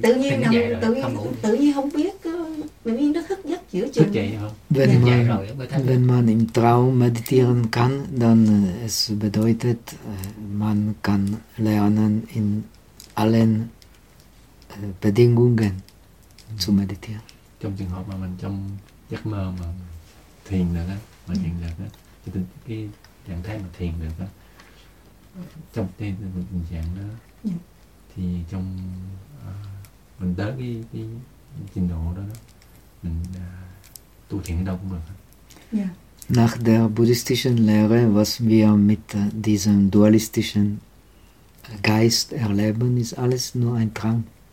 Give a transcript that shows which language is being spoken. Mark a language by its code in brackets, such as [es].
[vi] Tự nhiên nằm, tự nhiên không biết, tự nhiên nó thức giấc giữa chừng. Thức dậy không? [de] Wenn man im Traum meditieren kann, dann es bedeutet, man kann lernen in allen Bedingungen zu meditieren. [vi] Trong trường hợp mà mình trong giấc mơ mà thiền được á, mà thiền được á, cho nên cái trạng thái mà thiền được á, trong cái tình trạng đó, thì trong mình tới cái trình độ đó, mình tu thiền ở đâu cũng được. [en] Yeah. [de] Nach der buddhistischen Lehre, was wir mit diesem dualistischen Geist erleben, ist alles nur ein Traum.